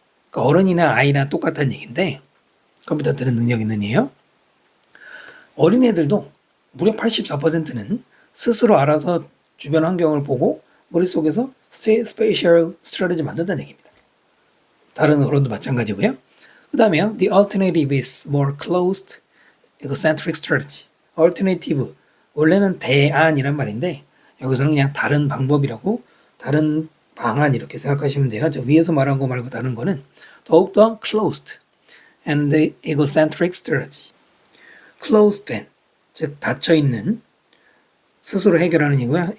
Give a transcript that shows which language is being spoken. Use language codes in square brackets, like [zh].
[ko] 그러니까 어른이나 아이나 똑같은 얘기인데 컴퓨터들은 능력 있는 이에요. 어린애들도 무려 84%는 스스로 알아서 주변 환경을 보고 머릿속에서 스페셜 스트래티지 만든다는 얘기입니다. 다른 어른도 마찬가지고요. 그 다음에요. [en] The alternative is more closed egocentric strategy. [ko] alternative, 원래는 대안이란 말인데 여기서는 그냥 다른 방법이라고, 다른 방안 이렇게 생각하시면 돼요. 저 위에서 말한 거 말고 다른 거는 더욱더 [en] closed and egocentric strategy. [ko] closed 된, 즉 닫혀있는, 스스로 해결하는 이거야.